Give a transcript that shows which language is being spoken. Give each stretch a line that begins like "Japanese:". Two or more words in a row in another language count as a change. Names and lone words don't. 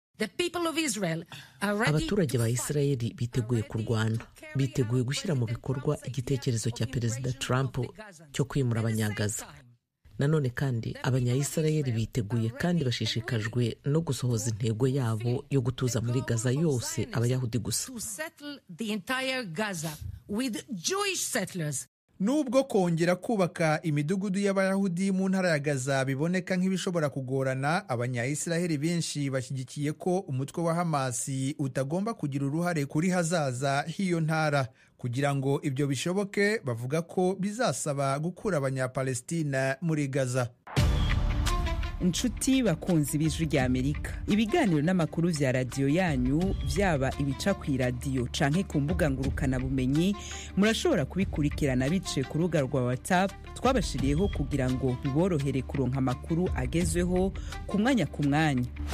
Kinyarwanda: Abaturage ba Israeli biteguye kurwana, biteguye gushyira mu bikorwa igitekerezo cya Perezida Trump cyo kwimura abanyagaza. Nanone kandi abanya-Israeli biteguye kandi bashishikajwe no gusohoza intego yabo yo gutuza muri Gaza yose Abayahudi gusa.
English: with Jewish settlers.
Kinyarwanda: Nubwo kongera kubaka imidugudu y'Abayahudi mu ntara ya Gaza biboneka nk'ibishobora kugorana, abanyayisiraheli benshi bashyigikiye ko umutwe wa Hamasi utagomba kugira uruhare kuri hazaza h'iyo ntara. Kugira ngo ibyo bishoboke, bavuga ko bizasaba gukura abanyapalestina muri Gaza.
Rundi: Inshuti bakunzi b'Ijwi ry'Amerika, ibiganiro n'amakuru vya radiyo yanyu vyaba ibica ku iradiyo canke ku mbuga ngurukana bumenyi, murashobora kubikurikirana biciye ku rubuga rwa WhatsApp twabashiriyeho kugira ngo biborohere kuronka amakuru agezweho ku mwanya ku mwanya.